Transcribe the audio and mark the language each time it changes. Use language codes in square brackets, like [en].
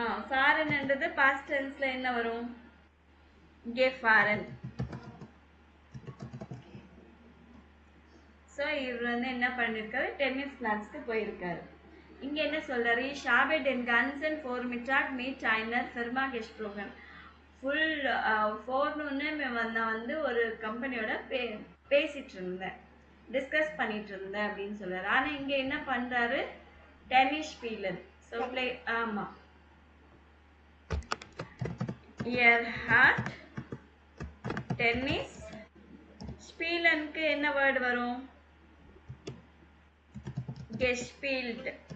[ta] fahren என்றது past tenseல என்ன வரும்? gefahren. ஸோ இவர் வந்து என்ன பண்ணிருக்காரு, டென்னிஸ் கிளாஸ்க்கு போயிருக்காரு. இங்க என்ன சொல்றாரு, [de] ich habe den ganzen Vormittag mit einer Firma gesprochen. [ta] Full ஃபோர்னூன்னு நான் வந்து ஒரு கம்பெனியோட பேசிட்டு இருந்தேன், டிஸ்கஸ் பண்ணிட்டு இருந்தேன் அப்படின்னு சொல்றாரு. ஆனா இங்க என்ன பண்றாரு, டென்னிஸ் ஸ்பீலன். ஸோ பிளே ஆமா, hat டென்னிஸ் ஸ்பீலனுக்கு என்ன வேர்டு வரும், gespielt.